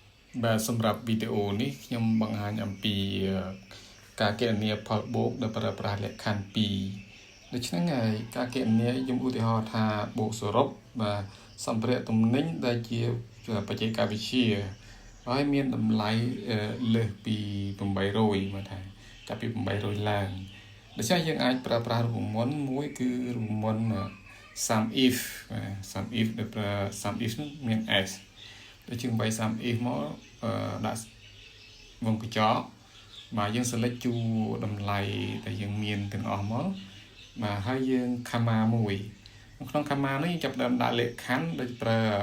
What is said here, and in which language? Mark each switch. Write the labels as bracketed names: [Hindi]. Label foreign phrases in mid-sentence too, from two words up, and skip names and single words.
[Khmer] បាទសម្រាប់វីដេអូនេះខ្ញុំបង្ហាញអំពីការគណនាផលបូកដោយប្រើប្រាស់លក្ខខណ្ឌ2ដូច្នេះហើយការគណនាខ្ញុំឧទាហរ ណ៍ថាបូកសរុបបាទសម្ភារៈទំនិញដែលជាបច្ចេកវិទ្យាហើយមានតម្លៃលើសពី800 មកថាចាប់ពី800ឡើងដូច្នេះយើងអាចប្រើប្រាស់រូបមន្តមួយគឺរូបមន្ត [English] sum if sum if [Khmer] ដោយប្រើ [English] sum if [Khmer] មាន s ដូចជា8 [English] sum if [Khmer] មកដាក់វងកញ្ចក់បាទយើង select ជួរតម្លៃដែលយើងមានទាំងអស់មកបាទហើយយើង comma មួយក្នុង comma នេះចាប់ផ្ដើមដាក់លក្ខខណ្ឌដូចប្រើ